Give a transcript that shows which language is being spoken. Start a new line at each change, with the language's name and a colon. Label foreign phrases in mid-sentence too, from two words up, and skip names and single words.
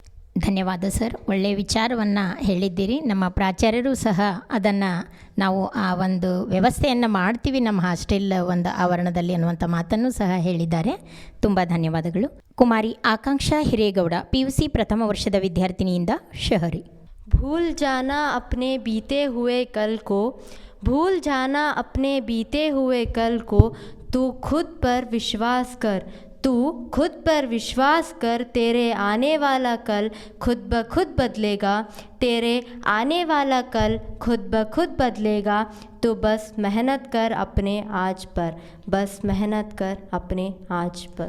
Kannada: ಧನ್ಯವಾದ ಸರ್. ಒಳ್ಳೆಯ ವಿಚಾರವನ್ನು ಹೇಳಿದ್ದೀರಿ. ನಮ್ಮ ಪ್ರಾಚಾರ್ಯರು ಸಹ ಅದನ್ನು ನಾವು ಆ ಒಂದು ವ್ಯವಸ್ಥೆಯನ್ನು ಮಾಡ್ತೀವಿ ನಮ್ಮ ಹಾಸ್ಟೆಲ್ ಒಂದು ಆವರಣದಲ್ಲಿ ಅನ್ನುವಂಥ ಮಾತನ್ನು ಸಹ ಹೇಳಿದ್ದಾರೆ. ತುಂಬ ಧನ್ಯವಾದಗಳು. ಕುಮಾರಿ ಆಕಾಂಕ್ಷಾ ಹಿರೇಗೌಡ, PUC ಪ್ರಥಮ ವರ್ಷದ ವಿದ್ಯಾರ್ಥಿನಿಯಿಂದ ಶಹರಿ.
Hindi: भूल जाना अपने बीते हुए कल को, भूल जाना अपने बीते हुए कल को, तू खुद पर विश्वास कर, तू खुद पर विश्वास कर, तेरे आने वाला कल खुद ब खुद बदलेगा, तेरे आने वाला कल खुद ब खुद बदलेगा, तो बस मेहनत कर अपने आज पर, बस मेहनत कर अपने आज पर.